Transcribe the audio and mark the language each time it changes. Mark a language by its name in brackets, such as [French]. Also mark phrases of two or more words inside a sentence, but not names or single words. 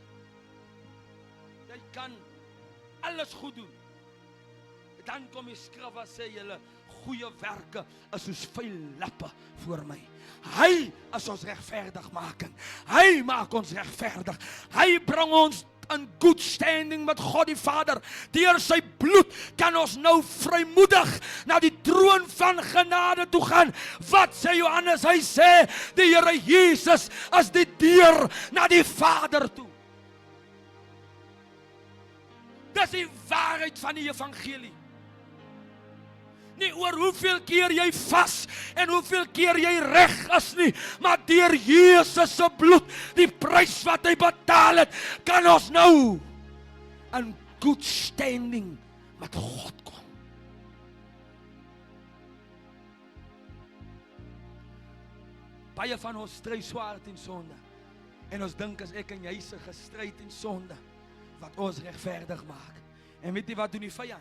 [Afrikaans] Jy kan alles goed doen. Dan kom die skrif wat sê julle goeie werke is soos vuil lappe voor my. Hy is ons regverdigmaking. Hy maak ons regverdig. Hy bring ons in [English] good standing [Afrikaans] met God die Vader. Deur sy bloed kan ons nou vrymoedig na die troon van genade toe gaan. Wat sê Johannes? Hy sê die Here Jesus is die deur na die Vader toe. Dis die waarheid van die evangelie. Nie oor hoeveel keer jy vas en hoeveel keer jy reg is nie, maar deur Jesus se bloed, die prys wat hy betaal het, kan ons nou in [English] good standing [Afrikaans] met God kom. Baie van ons stry swaar teen sonde. En ons dink as ek en jy se gestry teen sonde wat ons regverdig maak. En weet jy wat doen die vyand?